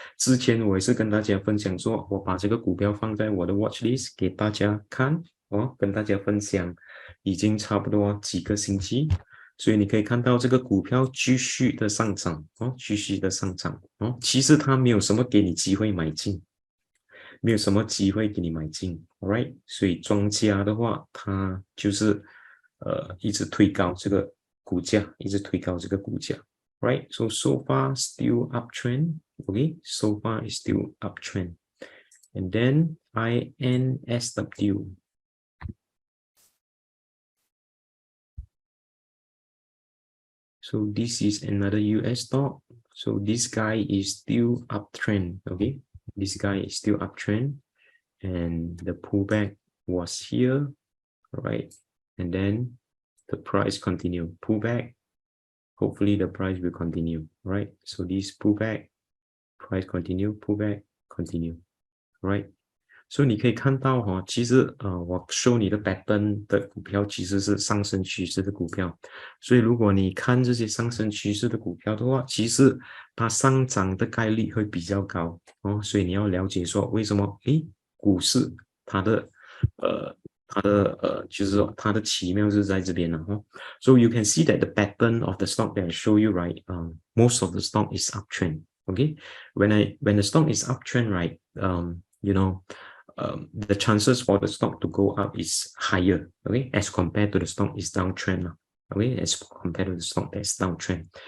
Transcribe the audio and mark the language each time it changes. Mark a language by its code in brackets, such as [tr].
[zh] 之前我也是跟大家分享说，我把这个股票放在我的 watch list 给大家看哦，跟大家分享，已经差不多几个星期，所以你可以看到这个股票继续的上涨哦，继续的上涨哦。其实它没有什么给你机会买进，没有什么机会给你买进 ，alright？所以庄家的话，他就是一直推高这个股价，一直推高这个股价 ，right？ [en] So far still uptrend, okay? So far is still uptrend. And then INSW. So this is another US stock. So this guy is still uptrend, okay? This guy is still uptrend, and the pullback was here, right? And then the price continue pullback. Hopefully the price will continue, right? So this pullback, price continue, pullback, continue, right? [zh] 所以你可以看到哈，其实我 show 你的 pattern 的股票其实是上升趋势的股票，所以如果你看这些上升趋势的股票的话，其实它上涨的概率会比较高哦，所以你要了解说为什么股市它的就是说它的奇妙是在这边了哦。 [en] So you can see that the pattern of the stock that I show you, right? Most of the stock is uptrend. Okay, when the stock is uptrend, right? You know, the chances for the stock to go up is higher, okay, as compared to the stock is downtrend, okay, as compared to the stock that's downtrend.